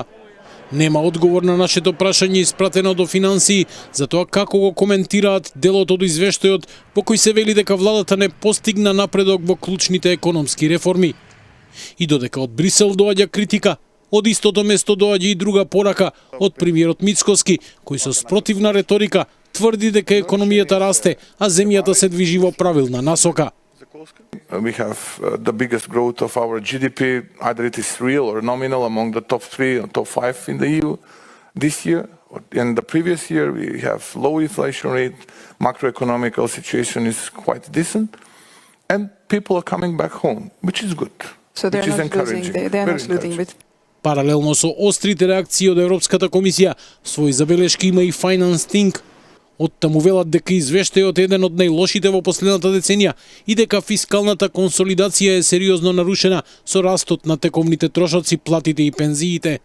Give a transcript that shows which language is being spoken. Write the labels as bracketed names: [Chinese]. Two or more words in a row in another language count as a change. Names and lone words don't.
[Macedonian] Нема одговор на нашето прашање испратено до финансии за тоа како го коментираат делот од извештајот по кој се вели дека владата не постигна напредок во клучните економски реформи. И додека од Брисел доаѓа критика, од истото место доаѓа и друга порака од премиерот Мицкоски, кој со спротивна реторика тврди дека економијата расте, а земјата се движи во правилна насока. [English] We have the biggest growth of our GDP, either it is real or nominal, among the top 3 or top 5 in the EU this year. In the previous year, we have low inflation rate, macroeconomical situation is quite decent, and people are coming back home, which is good, so which is encouraging. They are not losing with. [Macedonian] Паралелно со острите реакции од Европската комисија, своји забелешки има и Finance Think. Оттаму велат дека извештајот е еден од најлошите во последната деценија и дека фискалната консолидација е сериозно нарушена со растот на тековните трошоци, платите и пензиите.